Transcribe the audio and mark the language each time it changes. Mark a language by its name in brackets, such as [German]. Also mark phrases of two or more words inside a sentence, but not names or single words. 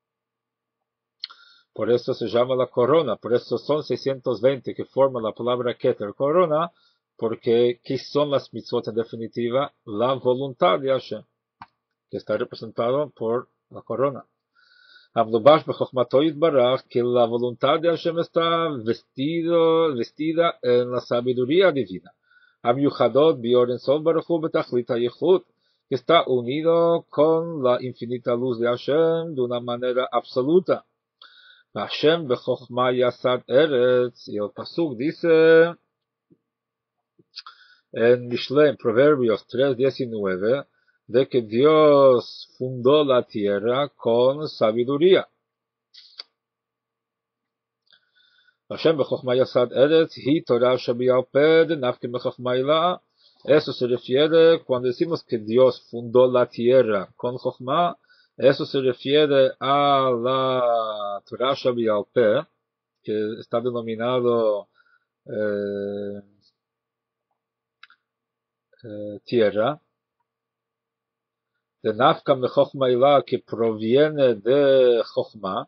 [Spanish] Por eso se llama la corona, por eso son 620 que forman la palabra Keter, corona, porque ¿qué son las mitzvot en definitiva? La voluntad de Hashem, que está representado por la corona. [Hebrew] מלובשת בחכמתו יתברך, [Spanish] que la voluntad de Hashem está vestida en la sabiduría divina. [Hebrew] ומיוחדות באור אין סוף ברוך הוא בתכלית היחוד, [Spanish] que está unido con la infinita luz de Hashem de una manera absoluta. [Hebrew] ה' בחכמה יסד ארץ, [Spanish] y el pasuk dice en Mishle, en Proverbios 3:19, de que Dios fundó la tierra con sabiduría. [Hebrew] ה' בחכמה יסד ארץ, היא תורה שבעל פה, נפקא בחכמה עילאה. [Spanish] Eso se refiere, cuando decimos que Dios fundó la tierra con chokhma, eso se refiere a la [Hebrew] תורה שבעל פה, [Spanish] que está denominado tierra, de [Hebrew] נפקא מחכמה עילאה, [Spanish] que proviene de Chochma.